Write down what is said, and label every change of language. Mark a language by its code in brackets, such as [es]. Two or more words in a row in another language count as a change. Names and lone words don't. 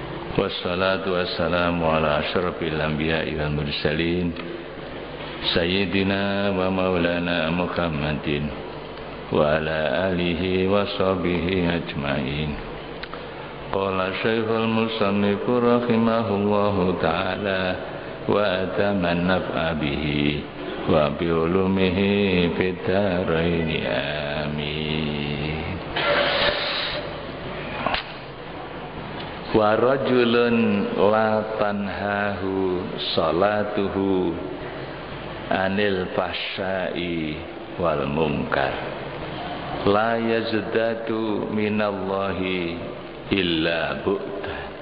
[ar] والصلاة والسلام على أشرف الأنبياء والمرسلين سيدنا ومولانا محمد وعلى آله وصحبه أجمعين. قال شيخ المصنف رحمه الله تعالى وأتم النفع به وبعلومه في الدارين آمين. ورجل لا تنهاه صلاته عن الفحشاء والمنكر لا يزداد من الله إلا بعدا.